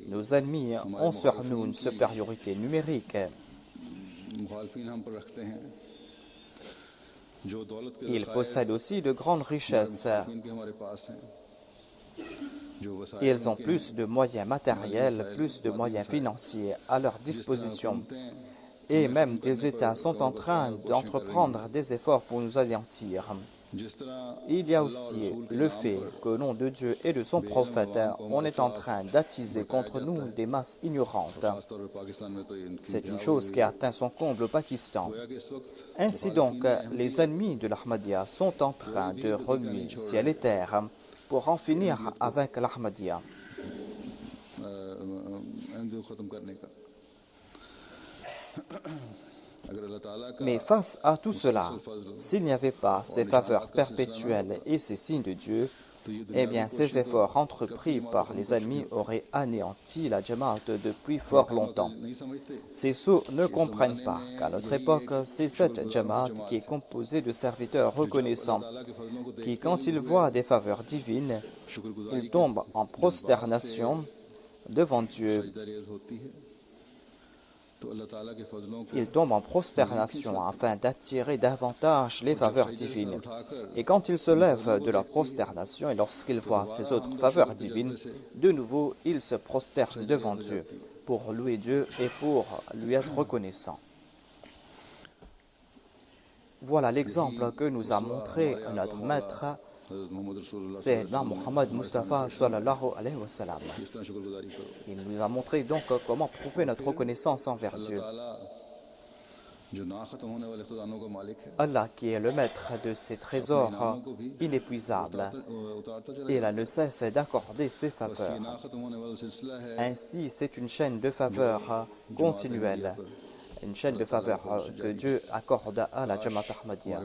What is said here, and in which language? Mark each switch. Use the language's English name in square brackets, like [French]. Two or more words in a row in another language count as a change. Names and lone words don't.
[French] Nos ennemis ont sur nous une supériorité numérique. [Urdu] मुखालफीन हम पर रखते हैं जो दौलत के [French] Ils possèdent aussi de grandes richesses. [Urdu] मुखालफीन के हमारे पास हैं जो वसाइल [French] Ils ont plus de moyens matériels, plus de moyens financiers à leur disposition. Et même des États sont en train d'entreprendre des efforts pour nous anéantir. [Urdu] जिस तरह [French] Il y a aussi le fait qu'au nom de Dieu et de son prophète, on est en train d'attiser contre nous des masses ignorantes. [Urdu] खासतौर पर पाकिस्तान में तो ये [French] C'est une chose qui a atteint son comble au Pakistan. [Urdu] गोया कि इस वक्त [French] Ainsi donc, les ennemis de l'Ahmadiyya sont en train de remuer ciel et terre pour en finir avec l'Ahmadiyya. [Urdu] अहमद ख़त्म करने का अगर अल्लाह ताला का [French] Mais face à tout cela, s'il n'y avait pas ces faveurs perpétuelles et ces signes de Dieu, eh bien ces efforts entrepris par les ennemis auraient anéanti la Jamaat depuis fort longtemps. [Urdu] नहीं समझते [French] Ces sots ne comprennent pas qu'à notre époque, c'est cette Jamaat qui est composée de serviteurs reconnaissants, [Urdu] ताला के फजलों को [French] qui, quand ils voient des faveurs divines, [Urdu] शुक्रगुजारी [French] ils tombent en prosternation devant Dieu [Urdu] सजदा रेज़ होती है [French] Ils tombent en prosternation afin d'attirer davantage les faveurs divines. Et quand ils se lèvent de leur prosternation et lorsqu'ils voient ces autres faveurs divines, de nouveau, ils se prosternent devant Dieu pour louer Dieu et pour lui être reconnaissants. Voilà l'exemple que nous a montré notre maître, c'est Muhammad Mustafa [Arabic] صلى الله عليه وسلم. [French] Il nous a montré donc comment prouver notre reconnaissance envers Dieu. Allah, qui est le maître de ces trésors inépuisables, il ne cesse d'accorder ses faveurs. Ainsi, c'est une chaîne de faveurs continuelle, une chaîne de faveurs que Dieu accorde à la Jamaat Ahmadiyya.